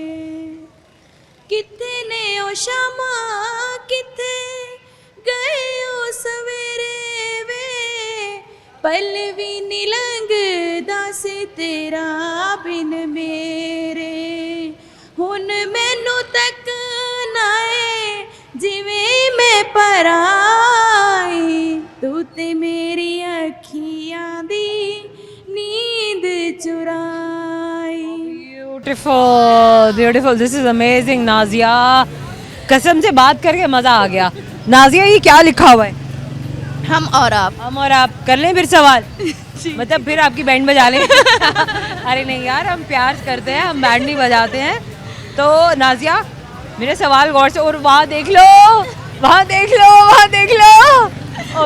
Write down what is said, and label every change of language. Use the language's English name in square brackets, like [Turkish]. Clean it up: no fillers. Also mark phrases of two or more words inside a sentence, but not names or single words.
[Punjabi] ਕਿਤਨੇ ਓ ਸ਼ਮਾ ਕਿਤੇ ਗਏ ਓ ਸਵੇਰੇ ਵੇ, ਪਲ ਭੀ ਨੀ ਲੰਘਦਾ ਸੀ ਤੇਰਾ ਬਿਨ ਮੇਰੇ, ਹੁਣ ਮੈਨੂੰ ਤੱਕ ਨਾਏ ਜਿਵੇਂ ਮੈਂ ਪਰਾਈ, ਤੂੰ ਤੇ ਮੇਰੀ ਅੱਖੀਆਂ ਦੀ ਨੀਂਦ ਚੁਰਾਈ। [English] Beautiful beautiful, this is amazing [Urdu] नाजिया, قسم سے بات کر کے مزہ آ گیا. نازیہ یہ کیا لکھا ہوا ہے? ہم اور آپ. ہم اور آپ کر لیں پھر سوال مطلب پھر آپ کی بینڈ بجا لیں. ارے نہیں یار، ہم پیار کرتے ہیں، ہم بینڈ نہیں بجاتے ہیں. تو نازیہ میرے سوال غور سے، اور وہاں دیکھ لو، وہاں دیکھ لو، وہاں دیکھ لو.